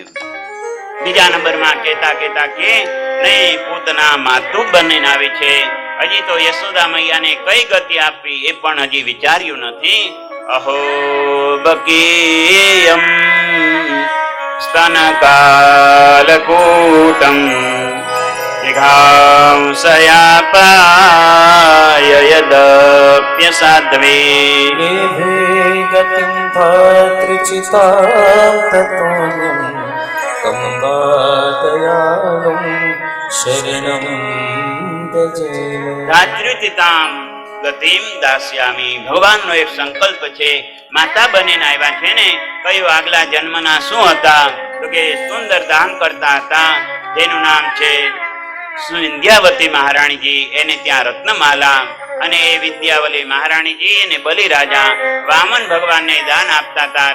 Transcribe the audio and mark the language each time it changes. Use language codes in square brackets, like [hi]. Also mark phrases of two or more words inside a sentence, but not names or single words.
[gu] બીજા નંબરમાં કેતા કે નહીં, પૂતના માતું બનીને આવી છે. હજી તો યશોદા મૈયાને કઈ ગતિ આપવી એ પણ હજી વિચાર્યું નથી. [sa] અહો બકીયમ સ્તનકાલકૂટમ जिघांसयापाय यदप्यसाध्वी लेभे गतिं भातृचितां ततोऽन्यं तं पातयामं शरणं व्रजेम. ધાત્રીચિતામ ગતિમ દાસ્યામી. [gu] ભગવાનનો એક સંકલ્પ છે. માતા બનીને આવ્યા છે ને, કયું આગલા જન્મના શું હતા? તો કે સુંદર ધામ કરતા હતા જેનું નામ છે વિંધ્યાવતી મહારાણીજી. એને ત્યાં રત્નમાલા, અને એ વિદ્યાવલી મહારાણીજી અને બલિરાજા વામન ભગવાનને દાન આપતા હતા.